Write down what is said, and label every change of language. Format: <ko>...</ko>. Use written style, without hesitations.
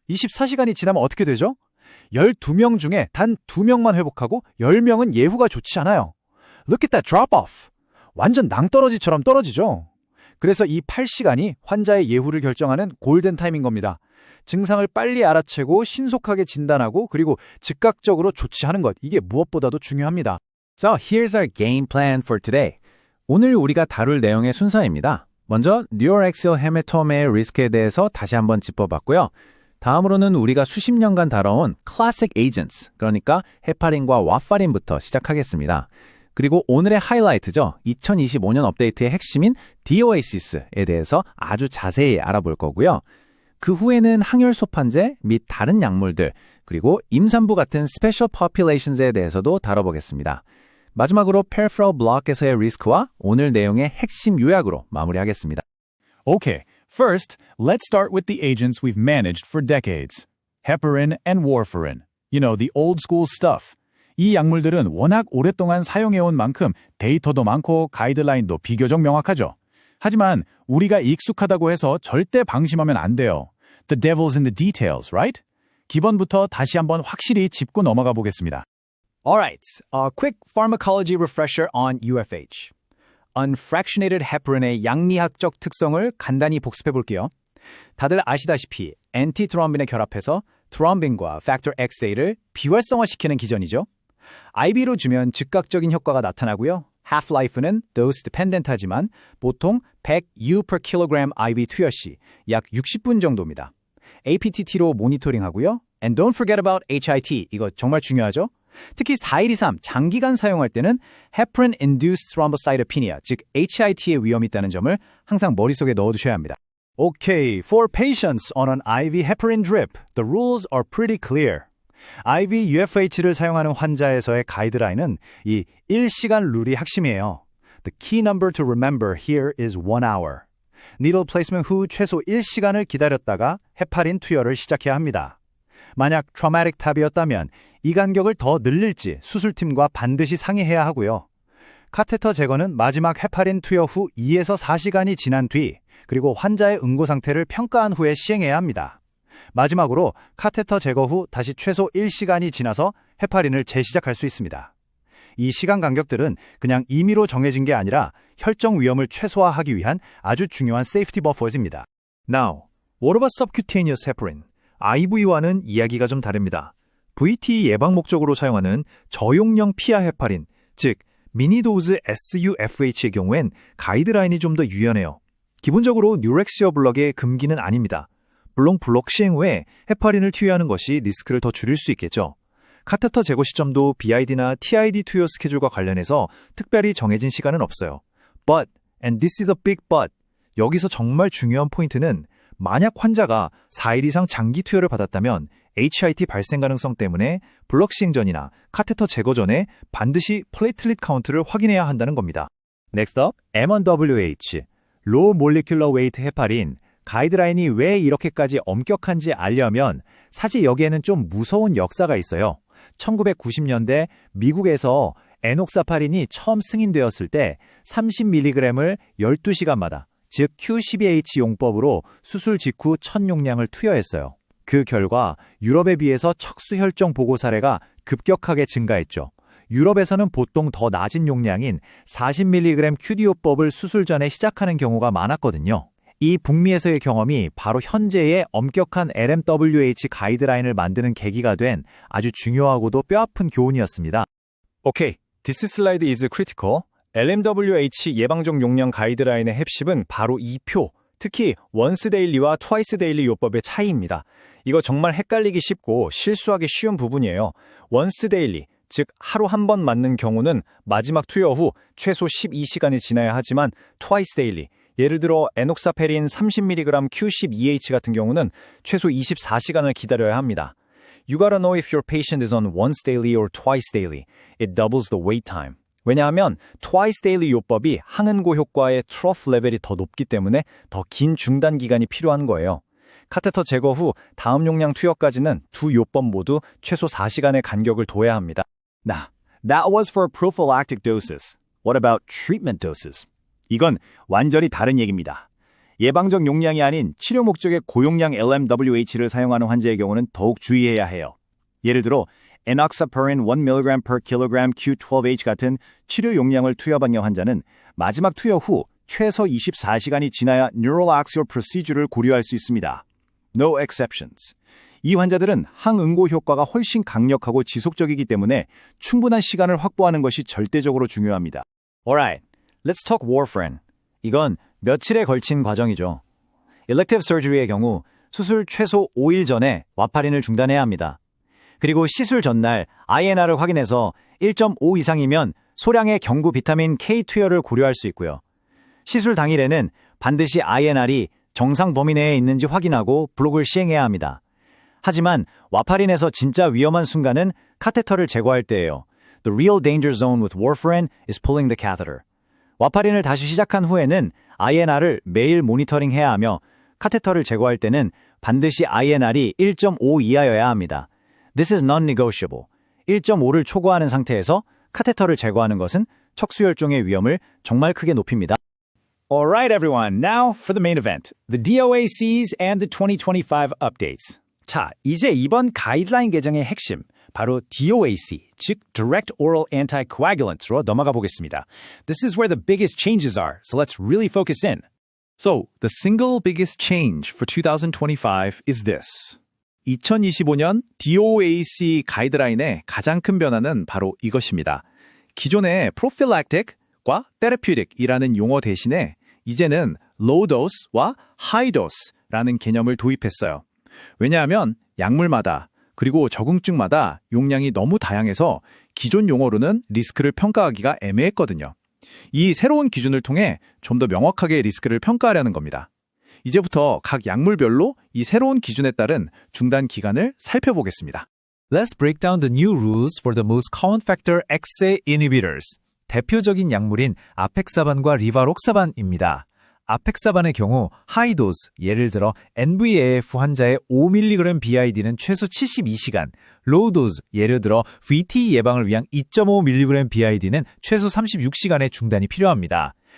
<ko>24시간이 지나면 어떻게 되죠? 12명 중에 단 2명만 회복하고 10명은 예후가 좋지 않아요.</ko> <en>Look at that drop-off.</en> <ko>완전 낭떠러지처럼 떨어지죠. 그래서 이 8시간이 환자의 예후를 결정하는 골든타임인 겁니다. 증상을 빨리 알아채고 신속하게 진단하고 그리고 즉각적으로 조치하는 것, 이게 무엇보다도 중요합니다.</ko> <en>So here's our game plan for today.</en> <ko>오늘 우리가 다룰 내용의 순서입니다. 먼저 Neuroaxial Hematoma의 리스크에 대해서 다시 한번 짚어봤고요. 다음으로는 우리가 수십 년간 다뤄온 Classic Agents, 그러니까 헤파린과 와파린부터 시작하겠습니다. 그리고 오늘의 하이라이트죠. 2025년 업데이트의 핵심인 DOACS에 대해서 아주 자세히 알아볼 거고요. 그 후에는 항혈소판제 및 다른 약물들, 그리고 임산부 같은 Special Populations에 대해서도 다뤄보겠습니다. 마지막으로 Peripheral Block에서의 리스크와 오늘 내용의 핵심 요약으로 마무리하겠습니다.</ko> <en>Okay, first, let's start with the agents we've managed for decades. Heparin and warfarin. You know, the old school stuff.</en> <ko>이 약물들은 워낙 오랫동안 사용해온 만큼 데이터도 많고 가이드라인도 비교적 명확하죠. 하지만 우리가 익숙하다고 해서 절대 방심하면 안 돼요.</ko> <en>The devil's in the details, right?</en> <ko>기본부터 다시 한번 확실히 짚고 넘어가 보겠습니다.</ko> <en>Alright, a quick pharmacology refresher on UFH.</en> <ko>Unfractionated heparin의 양리학적 특성을 간단히 복습해 볼게요. 다들 아시다시피 엔티트롬빈에 결합해서 트롬빈과 팩터 XA를 비활성화시키는 기전이죠. IV로 주면 즉각적인 효과가 나타나고요. half-life는 dose dependent 하지만 보통 100 U/kg IV 투여 시 약 60분 정도입니다. APTT로 모니터링하고요.</ko> <en>And don't forget about HIT,</en> <ko>이거 정말 중요하죠. 특히 4일 이상 장기간 사용할 때는 heparin-induced thrombocytopenia, 즉 HIT의 위험이 있다는 점을 항상 머릿속에 넣어두셔야 합니다.</ko> <en>Okay, for patients on an IV heparin drip, the rules are pretty clear.</en> <ko>IV UFH를 사용하는 환자에서의 가이드라인은 이 1시간 룰이 핵심이에요.</ko> <en>The key number to remember here is 1 hour.</en> <ko>Needle placement 후 최소 1시간을 기다렸다가 헤파린 투여를 시작해야 합니다. 만약 트라우마틱 탑이었다면 이 간격을 더 늘릴지 수술팀과 반드시 상의해야 하고요. 카테터 제거는 마지막 헤파린 투여 후 2에서 4시간이 지난 뒤 그리고 환자의 응고 상태를 평가한 후에 시행해야 합니다. 마지막으로 카테터 제거 후 다시 최소 1시간이 지나서 헤파린을 재시작할 수 있습니다. 이 시간 간격들은 그냥 임의로 정해진 게 아니라 혈정 위험을 최소화하기 위한 아주 중요한 세이프티 버퍼즈입니다.</ko> <en>Now, what about subcutaneous heparin?</en> <ko>IV와는 이야기가 좀 다릅니다. VT 예방 목적으로 사용하는 저용량 피하 헤파린, 즉 미니도즈 SUFH의 경우엔 가이드라인이 좀 더 유연해요. 기본적으로 뉴렉시어 블럭의 금기는 아닙니다. 물론 블록 시행 후에 헤파린을 투여하는 것이 리스크를 더 줄일 수 있겠죠. 카테터 제거 시점도 BID나 TID 투여 스케줄과 관련해서 특별히 정해진 시간은 없어요.</ko> <en>But, and this is a big but,</en> <ko>여기서 정말 중요한 포인트는 만약 환자가 4일 이상 장기 투여를 받았다면 HIT 발생 가능성 때문에 블럭 시행 전이나 카테터 제거 전에 반드시 플레이틀릿 카운트를 확인해야 한다는 겁니다.</ko> <en>Next up, M1WH, Low Molecular Weight 헤파린.</en> <ko>가이드라인이 왜 이렇게까지 엄격한지 알려면 사실 여기에는 좀 무서운 역사가 있어요. 1990년대 미국에서 에녹사파린이 처음 승인되었을 때 30mg을 12시간마다, 즉 Q12H 용법으로 수술 직후 첫 용량을 투여했어요. 그 결과 유럽에 비해서 척수혈종 보고 사례가 급격하게 증가했죠. 유럽에서는 보통 더 낮은 용량인 40mg QD요법을 수술 전에 시작하는 경우가 많았거든요. 이 북미에서의 경험이 바로 현재의 엄격한 LMWH 가이드라인을 만드는 계기가 된 아주 중요하고도 뼈아픈 교훈이었습니다. Okay, this slide is critical. LMWH 예방적 용량 가이드라인의 핵심은 바로 이 표, 특히 once daily와 twice daily 요법의 차이입니다. 이거 정말 헷갈리기 쉽고 실수하기 쉬운 부분이에요. once daily, 즉 하루 한 번 맞는 경우는 마지막 투여 후 최소 12시간이 지나야 하지만 twice daily, 예를 들어 에녹사페린 30mg Q12H 같은 경우는 최소 24시간을 기다려야 합니다.</ko> <en>You gotta know if your patient is on once daily or twice daily. It doubles the wait time.</en> <ko>왜냐하면 twice daily 요법이 항응고 효과의 트러프 레벨이 더 높기 때문에 더 긴 중단 기간이 필요한 거예요. 카테터 제거 후 다음 용량 투여까지는 두 요법 모두 최소 4시간의 간격을 둬야 합니다.</ko> <en>Now, that was for prophylactic doses. What about treatment doses?</en> <ko>이건 완전히 다른 얘기입니다. 예방적 용량이 아닌 치료 목적의 고용량 LMWH를 사용하는 환자의 경우는 더욱 주의해야 해요. 예를 들어 enoxaparin 1mg per kg Q12H 같은 치료 용량을 투여받는 환자는 마지막 투여 후 최소 24시간이 지나야 neural axial procedure를 고려할 수 있습니다.</ko> <en>No exceptions.</en> <ko>이 환자들은 항응고 효과가 훨씬 강력하고 지속적이기 때문에 충분한 시간을 확보하는 것이 절대적으로 중요합니다.</ko> <en>Alright, let's talk warfarin.</en> <ko>이건 며칠에 걸친 과정이죠. Elective surgery의 경우 수술 최소 5일 전에 와파린을 중단해야 합니다. 그리고 시술 전날 INR을 확인해서 1.5 이상이면 소량의 경구 비타민 K 투여를 고려할 수 있고요. 시술 당일에는 반드시 INR이 정상 범위 내에 있는지 확인하고 블록을 시행해야 합니다. 하지만 와파린에서 진짜 위험한 순간은 카테터를 제거할 때예요.</ko> <en>The real danger zone with warfarin is pulling the catheter.</en> <ko>와파린을 다시 시작한 후에는 INR을 매일 모니터링해야 하며 카테터를 제거할 때는 반드시 INR이 1.5 이하여야 합니다.</ko> <en>This is non-negotiable.</en> <ko>1.5를 초과하는 상태에서 카테터를 제거하는 것은 척수혈종의 위험을 정말 크게 높입니다.</ko> <en>Alright everyone, now for the main event, the DOACs and the 2025 updates.</en> <ko>자, 이제 이번 가이드라인 개정의 핵심, 바로 DOAC, 즉 Direct Oral Anticoagulant로 넘어가 보겠습니다.</ko> <en>This is where the biggest changes are, so let's really focus in. So, the single biggest change for 2025 is this.</en> <ko>2025년 DOAC 가이드라인의 가장 큰 변화는 바로 이것입니다. 기존의 prophylactic과 therapeutic이라는 용어 대신에 이제는 low dose와 high dose라는 개념을 도입했어요. 왜냐하면 약물마다 그리고 적응증마다 용량이 너무 다양해서 기존 용어로는 리스크를 평가하기가 애매했거든요. 이 새로운 기준을 통해 좀 더 명확하게 리스크를 평가하려는 겁니다. 이제부터 각 약물별로 이 새로운 기준에 따른 중단 기간을 살펴보겠습니다.</ko> <en>Let's break down the new rules for the most common factor XA inhibitors.</en> <ko>대표적인 약물인 아펙사반과 리바록사반입니다. 아펙사반의 경우 하이도스, 예를 들어 NVAF 환자의 5mg BID는 최소 72시간, 로우도스, 예를 들어 VT 예방을 위한 2.5mg BID는 최소 36시간의 중단이 필요합니다.</ko>